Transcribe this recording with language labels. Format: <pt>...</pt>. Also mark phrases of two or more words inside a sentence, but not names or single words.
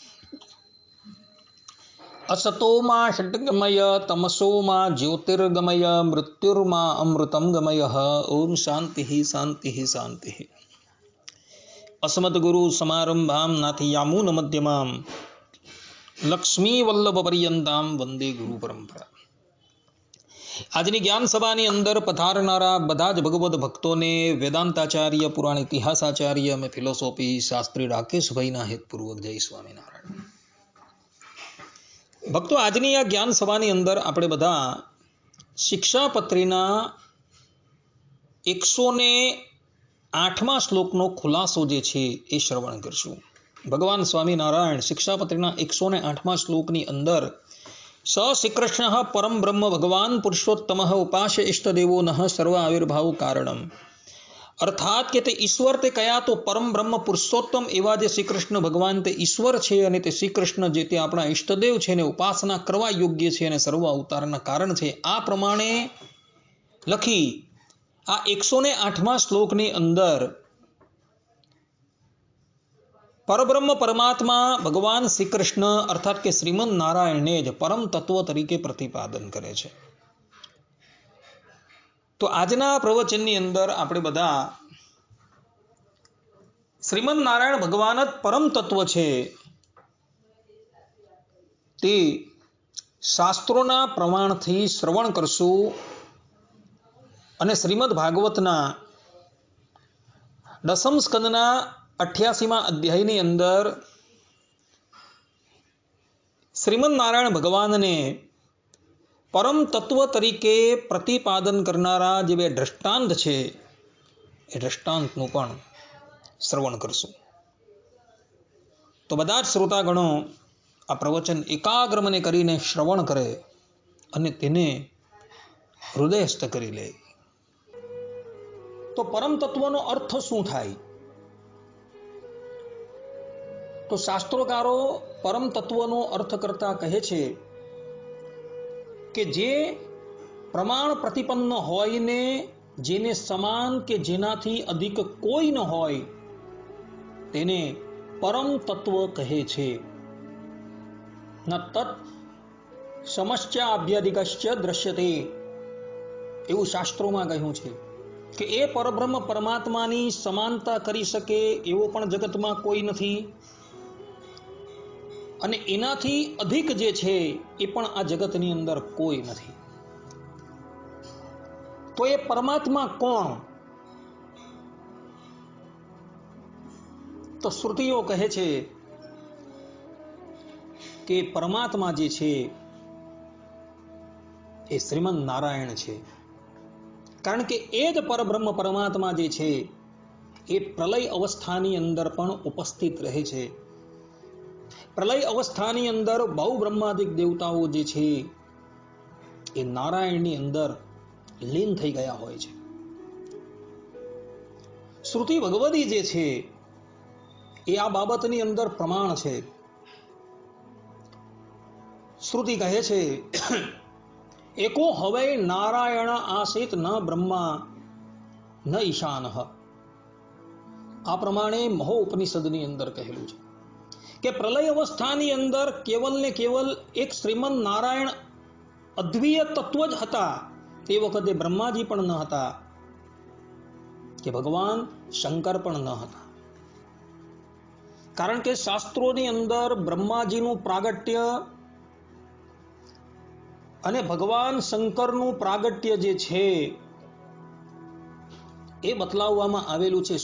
<sa>असतो मा षड्गमय तमसो मा ज्योतिर्गमय मृत्युर्मा अमृतं गमयः। ओम शांति शांति शांति। अस्मद्गुरु समारंभां नाथयामून मध्यमां लक्ष्मी वल्लभ पर्यंतां वंदे गुरु परंपरा।</sa> <gu>આજની જ્ઞાન સભાની અંદર પધારનારા બધા જ ભગવદ ભક્તોને વેદાંતાચાર્ય, પુરાણ ઇતિહાસાચાર્ય અને ફિલોસોફી શાસ્ત્રી રાકેશભાઈના હેતપૂર્વક જય સ્વામિનારાયણ। ભક્તો, આજની આ જ્ઞાન સભાની અંદર આપણે બધા શિક્ષાપત્રીના 108મા શ્લોકનો ખુલાસો જે છે એ શ્રવણ કરશું। ભગવાન સ્વામિનારાયણ શિક્ષાપત્રીના 108મા શ્લોકની અંદર</gu> <sa>स श्रीकृष्ण परम ब्रह्म भगवान पुरुषोत्तम उपास्य इष्टदेवो नः सर्व आविर्भाव कारणम।</sa> <gu>અર્થાત કે તે ઈશ્વર તે કયા તો પરમ બ્રહ્મ પુરુષોત્તમ એવા જે શ્રીકૃષ્ણ ભગવાન તે ઈશ્વર છે અને તે શ્રીકૃષ્ણ જે તે આપણા ઇષ્ટદેવ છે ને ઉપાસના કરવા યોગ્ય છે અને સર્વ અવતારના કારણ છે। આ પ્રમાણે લખી આ 108મા શ્લોકની અંદર પરબ્રહ્મ પરમાત્મા ભગવાન શ્રી કૃષ્ણ અર્થાત કે શ્રીમન નારાયણ ને જ પરમ તત્વ તરીકે પ્રતિપાદન કરે છે। તો આજના પ્રવચનની અંદર આપણે બધા શ્રીમન નારાયણ ભગવાન જ પરમ તત્વ છે તે શાસ્ત્રોના પ્રમાણથી શ્રવણ કરશું અને શ્રીમદ ભાગવતના 10મ સ્કંદના 88મા અધ્યાયની અંદર શ્રીમન નારાયણ ભગવાનને પરમ તત્વ તરીકે પ્રતિપાદન કરનારા જે બે દ્રષ્ટાંત છે એ દ્રષ્ટાંતનું પણ શ્રવણ કરશું। તો બધા જ શ્રોતાગણો આ પ્રવચન એકાગ્ર મને કરીને શ્રવણ કરે અને તેને હૃદયસ્થ કરી લે। તો પરમ તત્વનો અર્થ શું થાય? તો શાસ્ત્રોકારો પરમ તત્વનો અર્થ કરતા કહે છે કે જે પ્રમાણ પ્રતિપન્ન હોય ને જેને સમાન કે જેનાથી અધિક કોઈ ન હોય તેને પરમ તત્વ કહે છે।</gu> <sa>न तत् समश्चाभ्यधिकश्च दृश्यते</sa> <gu>એવં શાસ્ત્રોમાં કહ્યું છે કે એ પરબ્રહ્મ પરમાત્માની સમાનતા કરી શકે એવો પણ જગતમાં કોઈ નથી અને એનાથી અધિક જે છે એ પણ આ જગતની અંદર કોઈ નથી। તો એ પરમાત્મા કોણ? તો શ્રુતિઓ કહે છે કે પરમાત્મા જે છે એ શ્રીમન નારાયણ છે। કારણ કે એ જ પરબ્રહ્મ પરમાત્મા જે છે એ પ્રલય અવસ્થાની અંદર પણ ઉપસ્થિત રહે છે। પ્રલય અવસ્થાની અંદર બહુ બ્રહ્માદિક દેવતાઓ જે છે એ નારાયણની અંદર લીન થઈ ગયા હોય છે। શ્રુતિ ભગવતી જે છે એ આ બાબતની અંદર પ્રમાણ છે। શ્રુતિ કહે છે</gu> <sa>एको हवै नारायण आसीत न ब्रह्मा न ईशानः।</sa> <gu>આ પ્રમાણે મહો ઉપનિષદની અંદર કહેલું છે કે પ્રલય અવસ્થાની અંદર કેવલ ને કેવલ એક શ્રીમન નારાયણ અદ્વિતીય તત્વ જ હતા। તે વખતે બ્રહ્માજી પણ ન હતા કે ભગવાન શંકર પણ ન હતા। કારણ કે શાસ્ત્રોની અંદર બ્રહ્માજીનું પ્રાગટ્ય અને ભગવાન શંકરનું પ્રાગટ્ય જે છે એ બતલાવવામાં આવેલું છે।</gu>